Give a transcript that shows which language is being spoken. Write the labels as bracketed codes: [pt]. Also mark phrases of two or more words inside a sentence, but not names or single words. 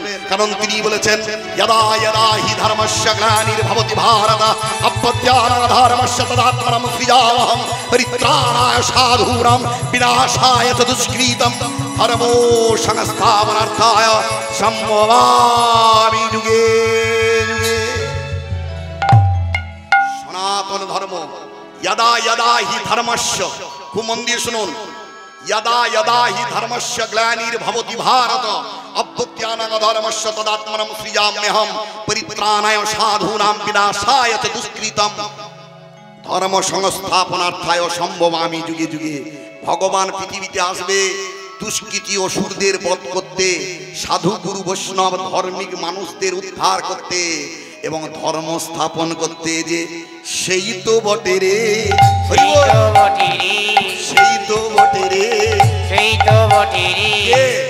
[bn] কারণ তিনি বলেছেন, [sa] যদা যদা হি ধর্মস্য গ্লানির্ভবতি ভারত অভ্যুত্থানাধর্মস্য তদাত্মনঃ সৃজামহং পরিত্রাণায় সাধূনাং বিনাশায় চ দুষ্কৃতং ধর্মো সংস্থাপনার্থায় সম্ভবামি যুগে যুগে। সনাতন ধর্ম यदा यदा हि धर्मस्य, [bn] খুব মন দিয়ে শুনুন, [sa] यदा यदा हि धर्मस्य ग्लानिर्भवति भारत अभ्युत्थानाधर्मस्य तदात्मनं सृजाम्यहं परित्राणाय साधूनां विनाशाय च दुष्कृतं धर्म संस्थापनार्थाय সম্ভবামি যুগে যুগে। [bn] ভগবান পৃথিবীতে আসবে দুষ্কৃতী অসুরদের বধ করতে, সাধু গুরু বৈষ্ণব ধার্মিক মানুষদের উদ্ধার করতে এবং ধর্ম স্থাপন করতে। যে সেই তো বটে রে, সেই তো বটে রে, সেই তো বটে রে, সেই তো বটে রে।